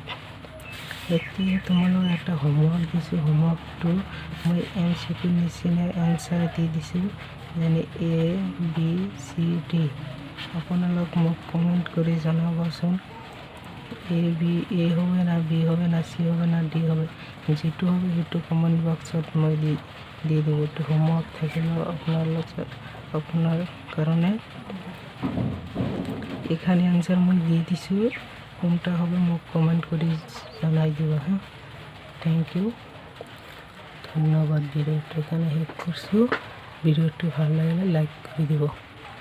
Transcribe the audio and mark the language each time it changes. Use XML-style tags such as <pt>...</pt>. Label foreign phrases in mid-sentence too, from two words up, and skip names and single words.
<as>এতিয়া তোমালোক একটা হোমৱৰ্ক দিছোঁ। হোমৱৰ্কটো মই MCQ নিচিনা এনচাৰ দি দিছোঁ, যেনে ABCD। আপোনালোক মোক কমেণ্ট কৰি জনাবচোন</as> <bn>এ হবে না B হবে না C হবে না D হবে,</bn> <as>যিটো হবে সেইটো</as> <en>comment boxত</en> <as>মই দি দিব। এইটো হোমৱৰ্ক থাকিলেও আপোনাৰ কাৰণে এখানে আনসার মই দিয়ে দিছোঁ,</as> <bn>কোনটা হবে মোক কমেন্ট করে জানাই দিবা। হ্যাঁ,</bn> <en>thank you,</en> <bn>ধন্যবাদ। ভিডিওটা এখানে শেষ করছো। ভিডিওটি ভালো লাগলে লাইক করে দিব।</bn>